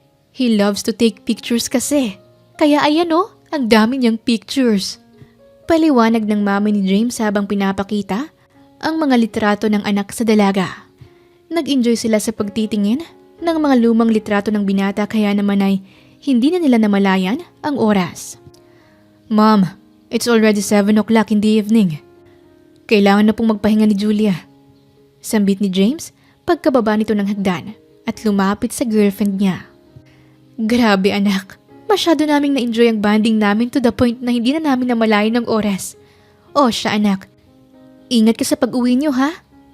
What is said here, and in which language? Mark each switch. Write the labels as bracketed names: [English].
[English] He loves to take pictures kasi. [Filipino] Kaya ayan ang dami niyang pictures. Paliwanag ng mami ni James habang pinapakita ang mga litrato ng anak sa dalaga. Nag-enjoy sila sa pagtitingin ng mga lumang litrato ng binata kaya naman ay hindi na nila namalayan ang oras. [English] Mom, it's already 7 o'clock in the evening. [Filipino] Kailangan na pong magpahinga ni Julia. Sambit ni James pagkababa nito ng hagdan at lumapit sa girlfriend niya. Grabe anak, masyado naming na-enjoy ang bonding namin [English] to the point [Filipino] na hindi na namin namalayan ng oras. O siya anak, ingat ka sa pag-uwi niyo ha?